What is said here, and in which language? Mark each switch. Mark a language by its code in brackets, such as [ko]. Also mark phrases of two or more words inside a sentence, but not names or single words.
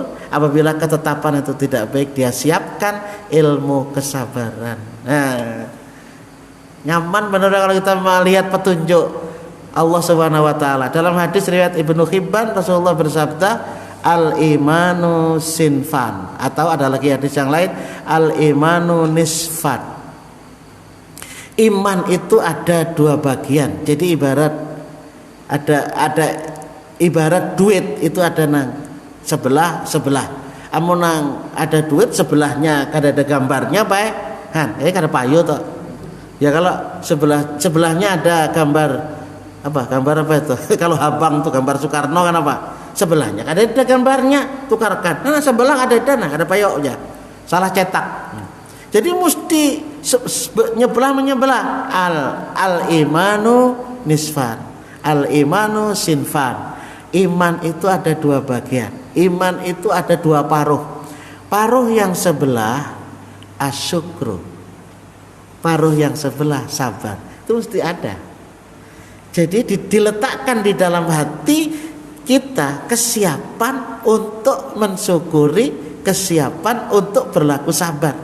[id] Apabila ketetapan itu tidak baik, dia siapkan ilmu kesabaran. Nah, nyaman benar kalau kita melihat petunjuk Allah [ar] سبحانه وتعالى. [id] Dalam hadis riwayat Ibnu Hibban, Rasulullah bersabda, [ar] الإيمان صنفان, [id] atau ada lagi hadis yang lain, [ar] الإيمان نصفان. [id] Iman itu ada dua bagian. [bjn] Jadi ada ibarat duit itu ada nang sebelah. Amun nang ada duit sebelahnya kada ada gambarnya baik. Kada payu toh. [id] Ya kalau sebelahnya ada gambar apa itu? [bjn] Kalau habang tuh gambar Soekarno kan apa? Sebelahnya kada ada gambarnya, tukarkan. [id] Nah, sebelah ada dana, ada payoknya. Salah cetak. Jadi mesti menyebelah. [ar] الإيمان نصفان. الإيمان صنفان. [id] Iman itu ada dua bagian. Iman itu ada dua paruh. Paruh yang sebelah asyukru. Paruh yang sebelah sabar. Itu mesti ada. Jadi diletakkan di dalam hati kita kesiapan untuk mensyukuri, kesiapan untuk berlaku sabar.